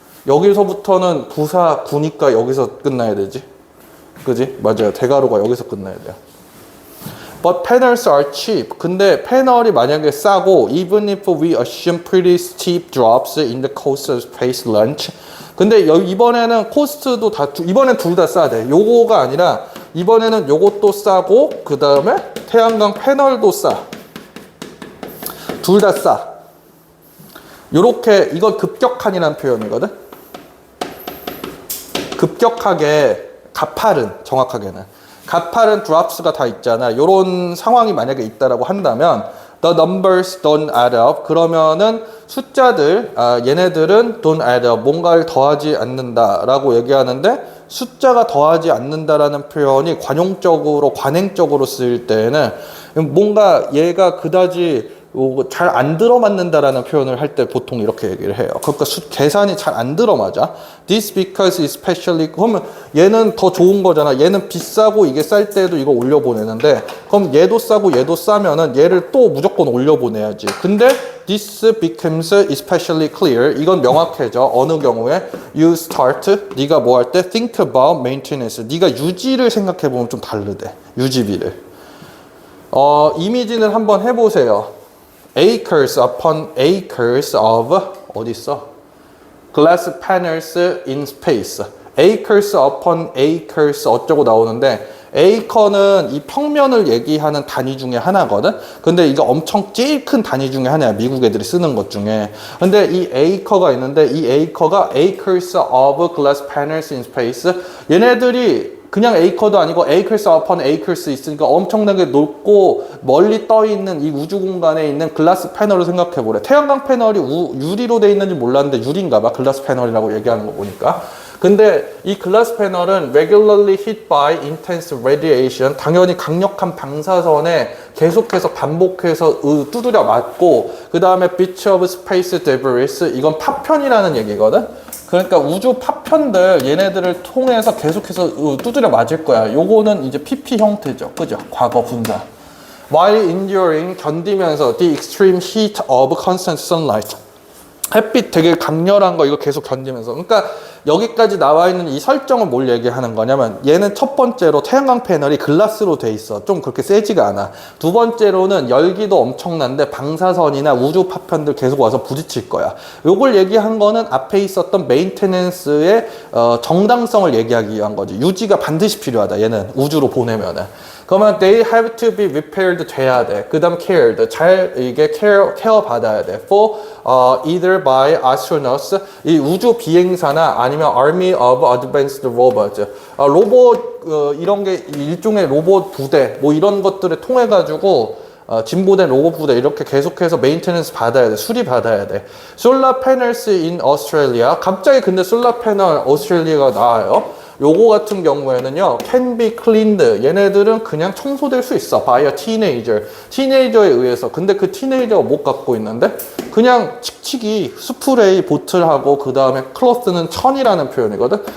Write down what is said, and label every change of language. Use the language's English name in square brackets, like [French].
[Korean] 여기서부터는 부사 구니까 여기서 끝나야 되지. 그지? 맞아요. 대가로가 여기서 끝나야 돼요. [English] But panels are cheap. [Korean] 근데 패널이 만약에 싸고 [English] even if we assume pretty steep drops in the cost of space launch. [Korean] 근데 이번에는 코스트도 이번엔 둘 다 싸대. 요거가 아니라 이번에는 요것도 싸고 그 다음에 태양광 패널도 싸. 둘 다 싸. 요렇게 이건 급격한이라는 표현이거든. 급격하게 가파른 정확하게는. 가파른 drops가 다 있잖아. 요런 상황이 만약에 있다라고 한다면 [English] the numbers don't add up. [Korean] 그러면은 숫자들 얘네들은 [English] don't add up. [Korean] 뭔가를 더하지 않는다라고 얘기하는데 숫자가 더하지 않는다라는 표현이 관행적으로 쓰일 때에는 뭔가 얘가 그다지 잘 안 들어맞는다라는 표현을 할 때 보통 이렇게 얘기를 해요. 그러니까 계산이 잘 안 들어맞아. [English] This because especially [Korean] 그러면 얘는 더 좋은 거잖아. 얘는 비싸고 이게 쌀 때도 이거 올려보내는데 그럼 얘도 싸고 얘도 싸면은 얘를 또 무조건 올려보내야지. [English] 근데 this becomes especially clear. [Korean] 이건 명확해져. 어느 경우에 [English] you start [Korean] 네가 뭐 할 때 [English] think about maintenance. [Korean] 네가 유지를 생각해 보면 좀 다르대. 유지비를. 이미지는 한번 해보세요. [English] acres upon acres of [Korean] 어디 있어? [English] glass panels in space. acres upon acres [Korean] 어쩌고 나오는데 acre는 이 평면을 얘기하는 단위 중에 하나거든. 근데 이거 엄청 제일 큰 단위 중에 하나야. 미국 애들이 쓰는 것 중에. 근데 이 acre가 있는데 이 acre가 [English] acres of glass panels in space. [Korean] 얘네들이 그냥 acre도 아니고 [English] acres upon acres [Korean] 있으니까 엄청나게 높고 멀리 떠 있는 이 우주 공간에 있는 글라스 패널을 생각해 보래. 태양광 패널이 유리로 돼 있는지 몰랐는데 유리인가 봐. 글라스 패널이라고 얘기하는 거 보니까. 근데 이 글라스 패널은 [English] regularly hit by intense radiation, [Korean] 당연히 강력한 방사선에 계속해서 반복해서 두드려 맞고, 그 다음에 [English] bits of space debris, [Korean] 이건 파편이라는 얘기거든. 그러니까 우주 파편들 얘네들을 통해서 계속해서 두드려 맞을 거야. 요거는 이제 PP 형태죠. 그죠? 과거 분사. [English] While enduring, [Korean] 견디면서 [English] the extreme heat of constant sunlight. [Korean] 햇빛 되게 강렬한 거 이거 계속 견디면서. 그러니까 여기까지 나와 있는 이 설정은 뭘 얘기하는 거냐면 얘는 첫 번째로 태양광 패널이 글라스로 돼 있어. 좀 그렇게 세지가 않아. 두 번째로는 열기도 엄청난데 방사선이나 우주 파편들 계속 와서 부딪힐 거야. 요걸 얘기한 거는 앞에 있었던 메인테넌스의 정당성을 얘기하기 위한 거지. 유지가 반드시 필요하다. 얘는 우주로 보내면은. 그러면 [English] they have to be repaired [Korean] 돼야 돼. 그 다음 cared. 잘 이게 케어 받아야 돼. [English] For either by astronauts. [Korean] 이 우주 비행사나 아니면 [English] Army of Advanced Robots. [Korean] 로봇 이런 게 일종의 로봇 부대 뭐 이런 것들을 통해 가지고 진보된 로봇 부대 이렇게 계속해서 메인테넌스 받아야 돼. 수리 받아야 돼. [English] Solar panels in Australia. [Korean] 갑자기 근데 솔라 패널 오스트레일리아가 나와요. 요거 같은 경우에는요, [English] can be cleaned. [Korean] 얘네들은 그냥 청소될 수 있어. [English] by a teenager. [Korean] 티네이저에 의해서. 근데 그 티네이저가 못 갖고 있는데, 그냥 칙칙이 스프레이 보틀하고, 그 다음에 클로스는 천이라는 표현이거든.